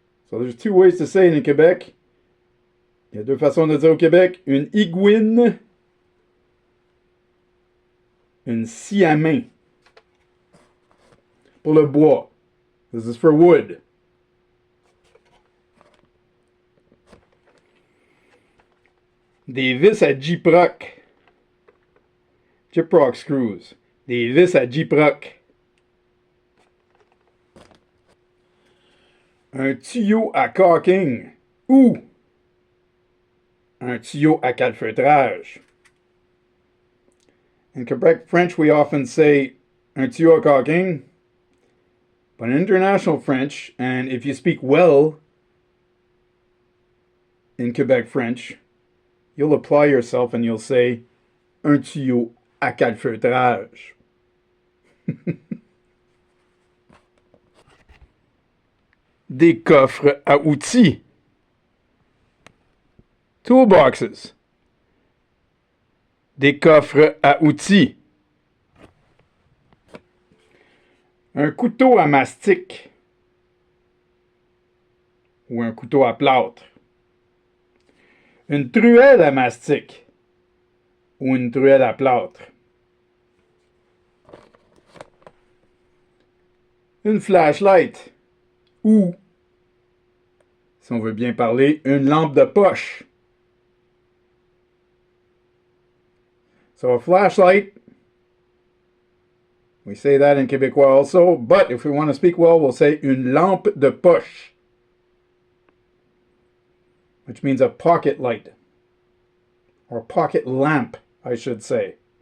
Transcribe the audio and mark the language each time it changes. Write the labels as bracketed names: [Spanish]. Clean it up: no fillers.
[English] So there's two ways to say it in Québec. [French] Il y a deux façons de dire au Québec. Une aiguine. Une scie à main. Pour le bois. [English] This is for wood. [French] Des vis à Gyproc. [English] Gyproc screws. [French] Des vis à Gyproc. Un tuyau à caulking ou un tuyau à calfeutrage. [English] In Quebec French, we often say [French] un tuyau à caulking, [English] but in international French, and if you speak well in Quebec French, you'll apply yourself and you'll say [French] un tuyau à calfeutrage. Des coffres à outils. [English] Toolboxes. [French] Des coffres à outils. Un couteau à mastic ou un couteau à plâtre. Une truelle à mastic ou une truelle à plâtre. Une flashlight ou, si on veut bien parler, une lampe de poche. [English] So a flashlight, we say that in Québécois also, but if we want to speak well, we'll say [French] une lampe de poche, [English] which means a pocket light, or pocket lamp, I should say.